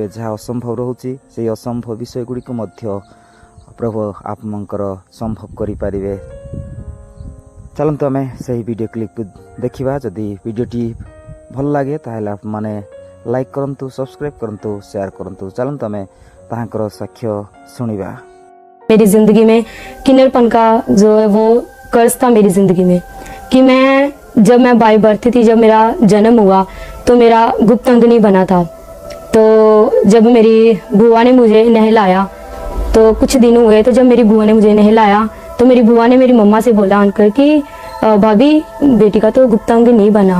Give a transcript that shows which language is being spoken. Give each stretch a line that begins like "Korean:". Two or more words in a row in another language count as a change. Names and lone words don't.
Odia: ଯାହା ଅସମ୍ଭବ ରହୁଛି ସେହି ଅସମ୍ଭବ ବିଷୟ ଗୁଡ଼ିକୁ ମଧ୍ୟ ପ୍ରଭୁ ଆପଣଙ୍କର ସମ୍ଭବ କରିପାରିବେ। ଚାଲନ୍ତୁ ଆମେ ସେହି ଭିଡ଼ିଓ କ୍ଲିପକୁ ଦେଖିବା। ଯଦି ଭିଡ଼ିଓଟି ଭଲ ଲାଗେ ତାହେଲେ ଆପଣମାନେ ଲାଇକ୍ କରନ୍ତୁ, ସବସ୍କ୍ରାଇବ୍ କରନ୍ତୁ, ସେୟାର କରନ୍ତୁ। ଚାଲନ୍ତୁ ଆମେ ତାହାଙ୍କର ସାକ୍ଷ୍ୟ ଶୁଣିବା।
Hindi: मेरी जिंदगी में किन्नरपन का जो है वो कर्ज था मेरी जिंदगी में कि जब मैं
English: by birth
Hindi: थी, जब मेरा जन्म हुआ तो मेरा गुप्त अंग नहीं बना था। तो जब मेरी बुआ ने मुझे नहलाया तो कुछ दिन हुए, तो जब मेरी बुआ ने मुझे नहलाया तो मेरी बुआ ने मेरी मम्मा से बोला आकर कि भाभी बेटी का तो गुप्त अंग नहीं बना।